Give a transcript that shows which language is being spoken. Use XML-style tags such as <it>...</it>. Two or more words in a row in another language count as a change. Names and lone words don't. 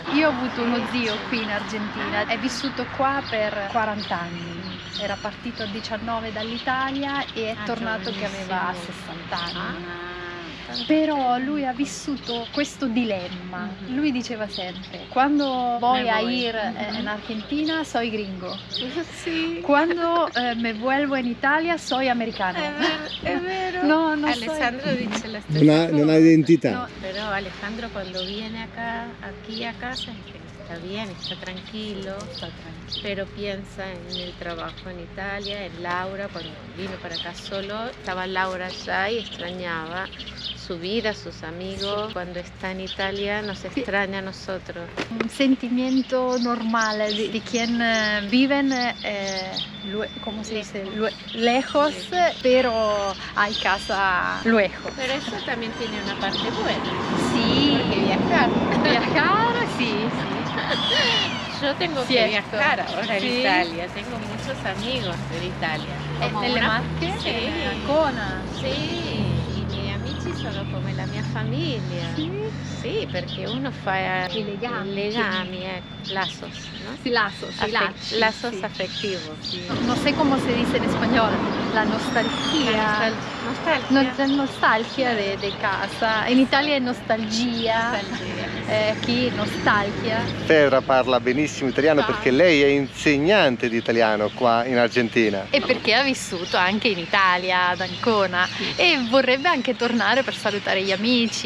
<it>Io ho avuto uno zio qui in Argentina, è vissuto qua per 40 anni. Era partito a 19 dall'Italia e è tornato che aveva 60 anni.</it> <es>bastante.</es> <it>Però lui ha vissuto questo dilemma. Mhm. Lui diceva sempre: quando voy</it> <es>Me a voy. ir en Argentina soy gringo. Sí. Quando me vuelvo in Italia soy americano.</es> <it>Es vero.</it> <es>No, no</es> <it>Alessandro dice la Non ha, non ha identità.</it> <es>No. Pero Alejandro cuando viene aquí a casa es que está bien, está tranquilo, pero piensa en el trabajo en Italia, en Laura. Cuando vino para acá solo, estaba Laura allá y extrañaba su vida, sus amigos. Cuando está en Italia nos extraña a nosotros.</es> <it>Un sentimento normale di</it> <es>quien viven, ¿cómo se dice? Lejos, pero hay casa luego. Pero eso también tiene una parte buena, Sí, porque viajar. viajar, sí. Yo tengo que Cierto. viajar ahora en Sí. Italia, tengo muchos amigos en Italia. Como</es> <it>Nelle</it> <es>una-</es> <it>Marche? Sì. Ancona? Sì, i miei amici sono come la mia famiglia. Sì, perché uno fa I legami.</it> <es>lazos, ¿no? Sí, lazos, sí, Lazos sí. afectivos. Sí. No sé cómo se dice en español, la nostalgia. Nostalgia. Nostalgia de casa.</es> <it>In Italia è nostalgia, qui nostalgia. Fedra parla benissimo italiano perché lei è insegnante di italiano qua in Argentina. E perché ha vissuto anche in Italia, ad Ancona, e vorrebbe anche tornare per salutare gli amici.</it>